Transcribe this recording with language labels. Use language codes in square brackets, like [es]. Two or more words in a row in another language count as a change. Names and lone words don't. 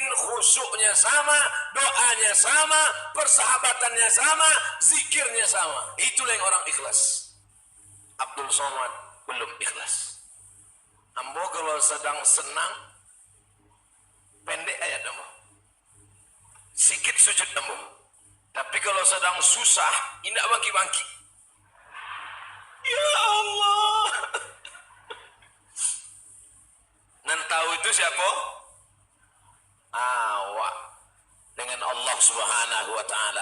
[id] Khusyuknya sama, doanya sama, persahabatannya sama, zikirnya sama. Itulah yang orang ikhlas. Abdul Somad belum ikhlas. [min] Ambo kalau sedang senang pendek ayat ambo, sikit sujud ambo. Tapi kalau sedang susah indak bangki-bangki. Ya Allah. Nan tahu itu siapa? Awak dengan Allah [ar] Subhanahu wa taala.